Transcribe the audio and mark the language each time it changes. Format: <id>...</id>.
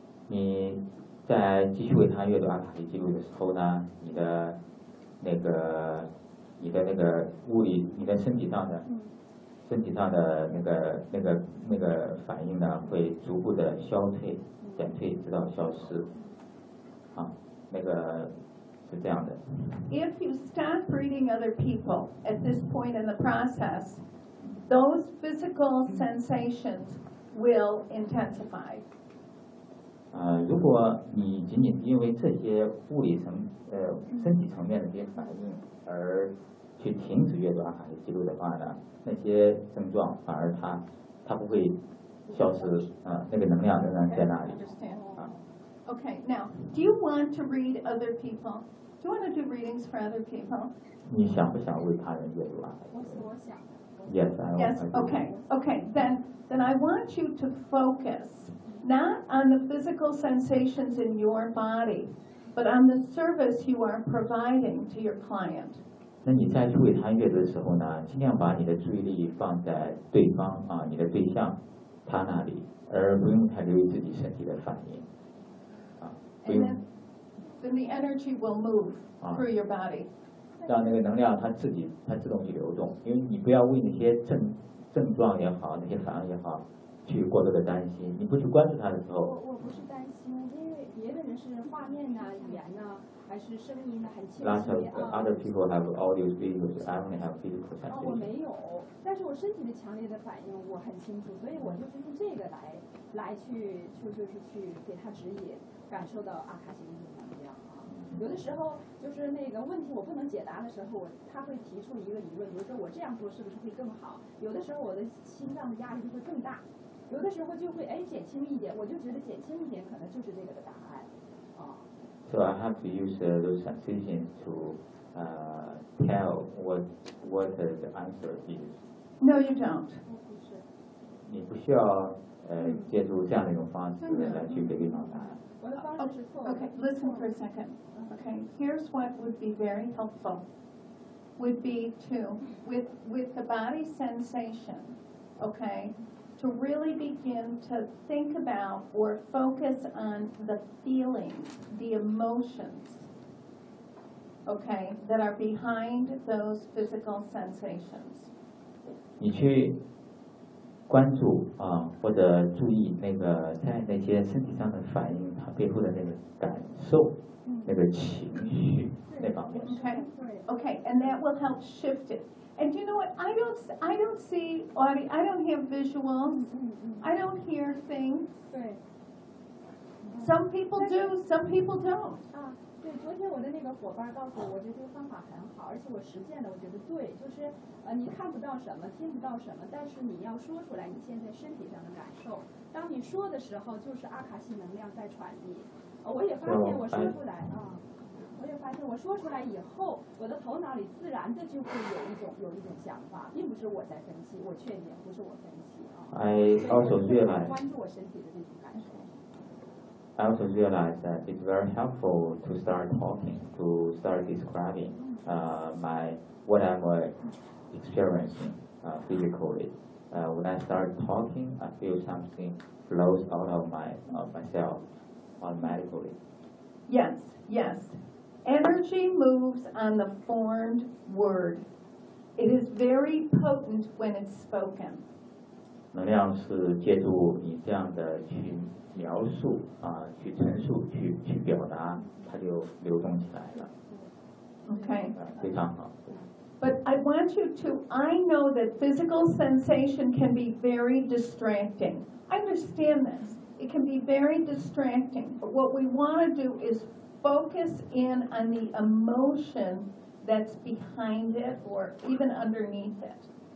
<zh>你在继续为他阅读阿卡西记录的时候呢，你的那个物理，你的身体上的。身体上的那个反应呢，会逐步的消退、减退，直到消失。啊，那个是这样的。</zh> <en>If you stop reading other people at this point in the process, those physical sensations will intensify.</en> <zh>如果你仅仅因为这些物理层身体层面的这些反应而去停止阅读阿卡西记录的话呢，那些症状反而它不会消失啊，那个能量仍然在那里。</zh> <en>Okay, understand. Okay, now, do you want to read other people? Do you want to do readings for other people?</en> <zh>你想不想为他人阅读啊？我想。</zh> <en>Yes, I want. Yes. Okay. Okay. Then I want you to focus not on the physical sensations in your body, but on the service you are providing to your client.</en> <zh>那你再去为他阅读的时候呢，尽量把你的注意力放在对方啊，你的对象他那里，而不用太留意自己身体的反应。</zh> <en>Then the energy will move through your body.</en> <zh>让那个能量它自己它自动去流动，因为你不要为那些症状也好，那些反应也好，去过多的担心。你不去关注它的时候，我不是担心，因为别的人是画面呢、语言呢。还是声音的，还是气息啊。</zh> <en>Other people have audio, video, I only have physical sensation.</en> <zh>我没有，但是我身体的强烈的反应我很清楚，所以我就是用这个来去，就是去给他指引，感受到阿卡西的能量啊。有的时候就是那个问题我不能解答的时候，他会提出一个疑问，比如说我这样做是不是会更好？有的时候我的心脏的压力就会更大，有的时候就会减轻一点，我就觉得减轻一点可能就是这个的答案。</zh> <en>So I have to use those sensations to tell what the answer is. No, you don't.</en> <zh>你不需要借助这样的一种方式来去给对方答案。我的方式是错的。</zh> <en>Okay, listen for a second. Okay, here's what would be very helpful. Would be to with the body sensation. Okay, to really begin to think about or focus on the feelings, the emotions, okay, that are behind those physical sensations.</en> <zh>你去关注啊，或者注意那个在那些身体上的反应，它背后的那个感受，那个情绪那方面。</zh> <en>Okay, and that will help shift it. And you know what? I don't see audio. I don't hear visuals. I don't hear things. Some people do. Some people don't.</en> <zh>对，昨天我的那个伙伴告诉我，我觉得这个方法很好，而且我实践了，我觉得对，就是你看不到什么，听不到什么，但是你要说出来你现在身体上的感受。当你说的时候，就是阿卡西能量在传递。我也发现我说不来啊。我也发现我说出来以后我的头脑里自然的就会有一种想法，并不是我在分析，我确定不是我分析啊。</zh> <en>I also realize,</en> <zh>关注我身体的这种感受。</zh> <en>I also realize that it's very helpful to start talking, to start describing what I'm experiencing physically. When I start talking, I feel something flows out of myself automatically. Yes, yes. Energy moves on the formed word. It is very potent when it's spoken.</en> <zh>能量是借助你这样的去描述啊，去陈述，去表达，它就流动起来了。</zh> <en>Okay.</en> <zh>非常好。</zh> <en>But I want you to. I know that physical sensation can be very distracting. I understand this. It can be very distracting. But what we want to do is focus in on the emotion that's behind it, or even underneath it.</en>